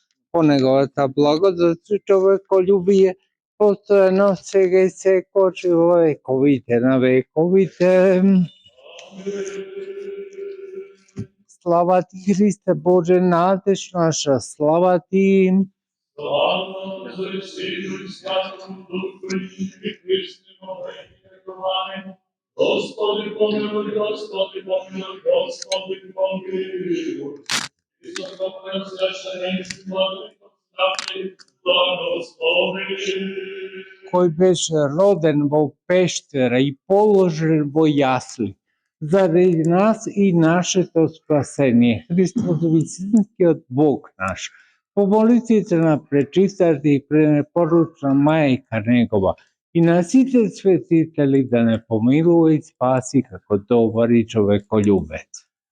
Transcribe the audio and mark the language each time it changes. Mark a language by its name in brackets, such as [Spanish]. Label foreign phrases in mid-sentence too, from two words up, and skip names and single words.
[Macedonian] по неговата благодат и човеколюбие, постојано сега и секогаш и во вековите на вековите. Слава ти, Христе Боже, надеж наша, слава ти. [Church Slavic] Слава Отцу и Сину и Святому Духу, и Христу вековане. Господи помилуй, Господи помилуй, Господи помилуй. Високопреосвященник, владыко, благослови. [Macedonian] Кој беше роден во пештера и положен во јасли, заради нас и нашето спасение. Христос вистинскиот Бог наш, по молитвите на пречистата и пренепоручна мајка негова и на сите светители да не помилува и спаси како добар и човеколюбец.